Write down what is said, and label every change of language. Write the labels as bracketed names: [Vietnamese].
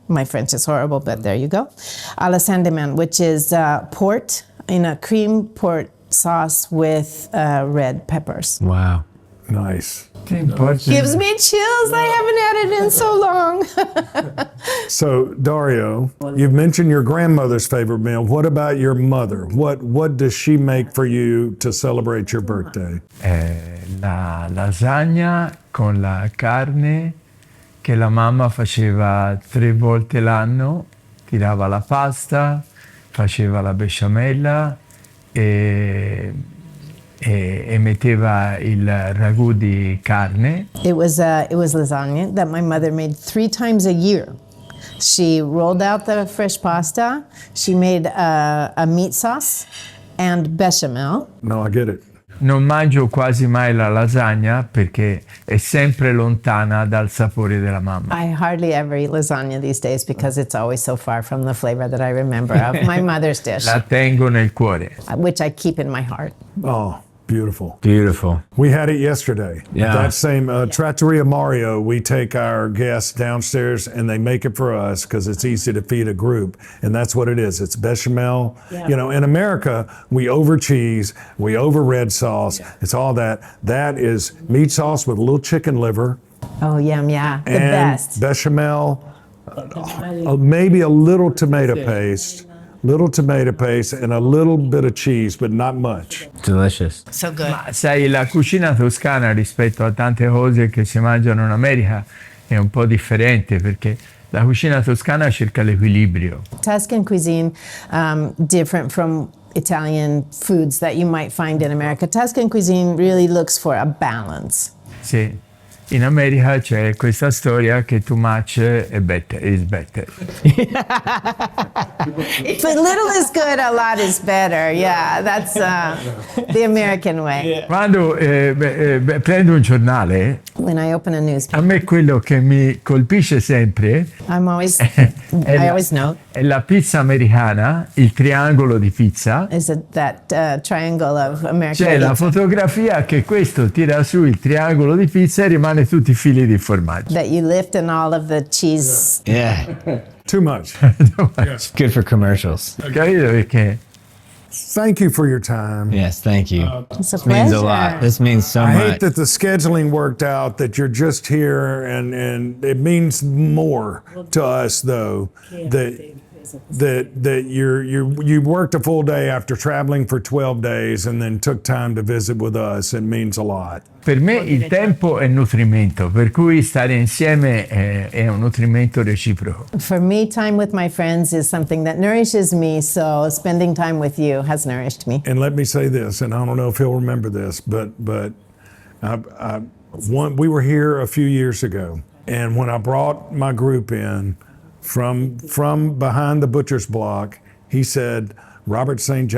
[English] My French is horrible, but there you go. À la Sandeman, which is port in a cream port sauce with red peppers. Wow. Nice. Gives me chills. I haven't had it in so long. So, Dario, you've mentioned your grandmother's favorite meal. What about your mother? What does she make for you to celebrate your birthday? [Italian] La lasagna con la carne che la mamma faceva 3 volte l'anno, tirava la pasta, faceva la besciamella e metteva il ragù di carne. [English] It was lasagna that my mother made 3 times a year. She rolled out the fresh pasta. She made a meat sauce and bechamel. No, I get it. [Italian] Non mangio quasi mai la lasagna perché è sempre lontana dal sapore della mamma. [English] I hardly ever eat lasagna these days because it's always so far from the flavor that I remember of my mother's dish, [Italian] La tengo nel cuore. [English] which I keep in my heart. Oh, beautiful. Beautiful. We had it yesterday. Yeah. That same Trattoria Mario, we take our guests downstairs and they make it for us because it's easy to feed a group. And that's what it is. It's bechamel. Yeah. In America, we over cheese, we over red sauce. It's all that. That is meat sauce with a little chicken liver Oh, yum, yeah. The and best. bechamel, maybe a little tomato paste. And a little bit of cheese, but not much. Delicious. So good. [Italian] Ma sai, la cucina toscana rispetto a tante cose che si mangiano in America è un po' differente perché la cucina toscana cerca l'equilibrio. [English] Tuscan cuisine, different from Italian foods that you might find in America. Tuscan cuisine really looks for a balance. [Italian] Sì. In America c'è questa storia che [English] too much is better. If a little is good, a lot is better. Yeah, that's the American way. [Italian] Quando prendo un giornale, [English] When I open a a newspaper, [Italian] me quello che mi colpisce sempre [English] I always note [Italian] è la pizza americana, il triangolo di pizza. [English] is that triangle of American. [Italian] C'è la pizza fotografia che questo tira su il triangolo di pizza e rimane tutti i fili di formaggio. [English] that you lift and all of the cheese. Yeah. Too much. It's good for commercials. [Italian] Capito? Perché [English] thank you for your time. Yes, thank you. It's a This means a lot. pleasure. This means so I much. hate that the scheduling worked out, that you're just here, and it means more to us though that you worked a full day after traveling for 12 days and then took time to visit with us. It means a lot. [Italian] Per me il tempo è nutrimento, per cui stare insieme è un nutrimento reciproco. [English] For me, time with my friends is something that nourishes me, so spending time with you has nourished me. And let me say this, and I don't know if he'll remember this, but we were here a few years ago, and when I brought my group in from behind the butcher's block, he said, Robert St.